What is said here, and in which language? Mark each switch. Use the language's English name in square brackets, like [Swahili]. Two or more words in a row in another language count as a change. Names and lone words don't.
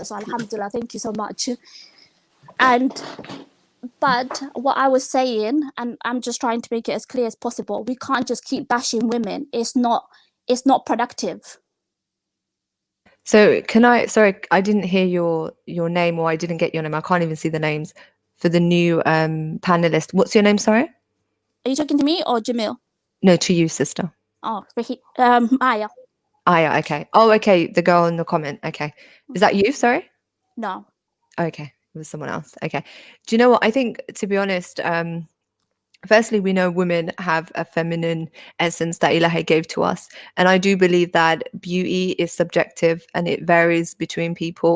[English] So alhamdulillah, thank you so much. But what I was saying, and I'm just trying to make it as clear as possible, we can't just keep bashing women. It's not productive. So sorry, I didn't hear your name, or I didn't get your name. I can't even see the names for the new panelist. What's your name, sorry? Are you talking to me or Jamil? No, to you, sister. Oh, Aya. Aya, okay. Oh, okay, the girl in the comment. Okay. Is that you, sorry? No. Okay, it was someone else. Okay. Do you know what? I think, to be honest, firstly, we know women have a feminine essence that Ilahi gave to us. And I do believe that beauty is subjective and it varies between people.